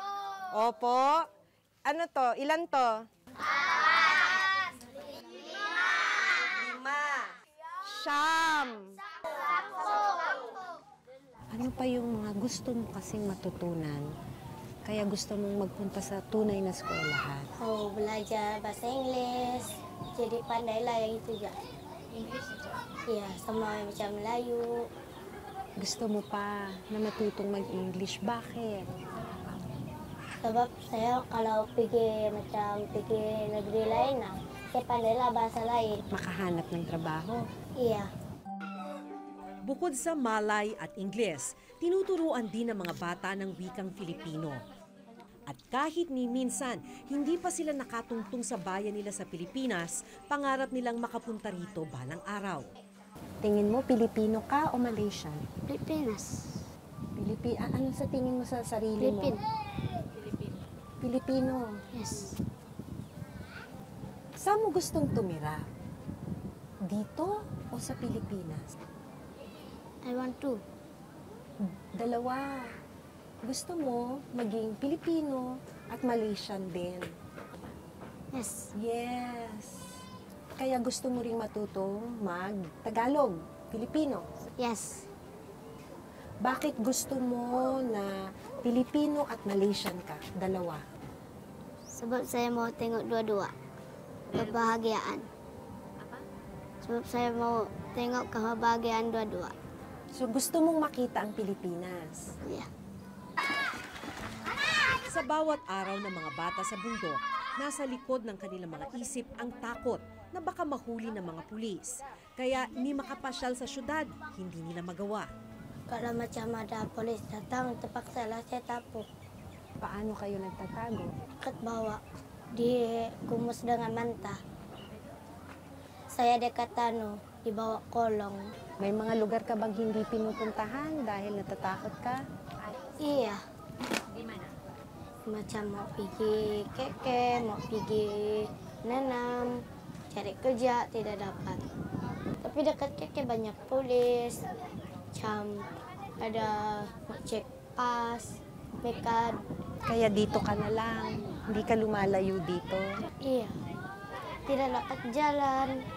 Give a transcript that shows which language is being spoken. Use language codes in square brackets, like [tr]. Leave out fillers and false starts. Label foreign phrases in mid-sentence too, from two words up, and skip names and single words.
[tl] Opo. Ano to? Ilan to? 5. 5. 5. Ano pa yung mga gusto mo kasing matutunan? Kaya gusto mong magpunta sa tunay na eskwelahan? [ms] Oh, belajar bahasa Inggeris. Jadi pandailah yang itu juga. Inggris aja. Iya, sama macam Melayu. [tl] Gusto mo pa na matutong mag-English? Bakit? [ms] Sebab saya kalau pergi negeri lain, saya pandailah bahasa lain. [tl] Makahanap ng trabaho. [ms] Iya. [tl] Bukod sa Malay at Ingles, tinuturuan din ng mga bata ng wikang Filipino. At kahit ni minsan, hindi pa sila nakatungtong sa bayan nila sa Pilipinas, pangarap nilang makapunta rito balang araw. Tingin mo, Pilipino ka o Malaysian? Pilipinas. Ano sa tingin mo sa sarili mo? Pilipino. [en] Yes. [tl] Saan mo gustong tumira? Dito o sa Pilipinas? [en] I want to. [tl] Dalawa. Gusto mo maging Pilipino at Malaysian din? [en] Yes. Yes. [tl] Kaya gusto mo ring matutong mag-Tagalog, Pilipino. [en] Yes. [tl] Bakit gusto mo na Pilipino at Malaysian ka? Dalawa. [ms] Sebab saya mau tengok dua-dua. Kebahagiaan. Sebab saya mau tengok kebahagiaan dua-dua. [tl] So gusto mong makita ang Pilipinas. [ms] Ya. [tl] Sa bawat araw ng mga bata sa bundok, nasa likod ng kanilang mga isip ang takot na baka mahuli ng mga pulis. Kaya ni makapasyal sa syudad, hindi nila magawa. [ms] Kalau macam ada polis datang, terpaksa lah saya tapuk. [tl] Paano kayo nagtatago? [ms] Kat bawah, dikumus dengan manta. Saya dekat di bawah kolong. [tl] May mga lugar ka bang hindi pinupuntahan dahil natatakot ka? [ms] Iya. Macam mau pergi keke, mau pergi nanam, cari kerja, tidak dapat. Tapi dekat keke banyak polis, macam ada cek pas, mekad. [tl] Kaya dito ka na lang. Hindi ka lumalayo dito. [ms] Iya, tidak dapat jalan.